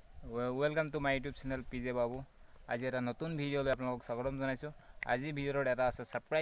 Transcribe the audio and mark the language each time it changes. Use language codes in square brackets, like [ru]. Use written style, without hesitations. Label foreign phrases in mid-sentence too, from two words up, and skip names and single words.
[en] Welcome to my YouTube channel PJ Babu. [as] आज এটা নতুন ভিডিঅ' লৈ আপোনালোকক স্বাগতম জনাইছোঁ। আজি ভিডিঅ'ত এটা আছে সাৰপ্ৰাইজ।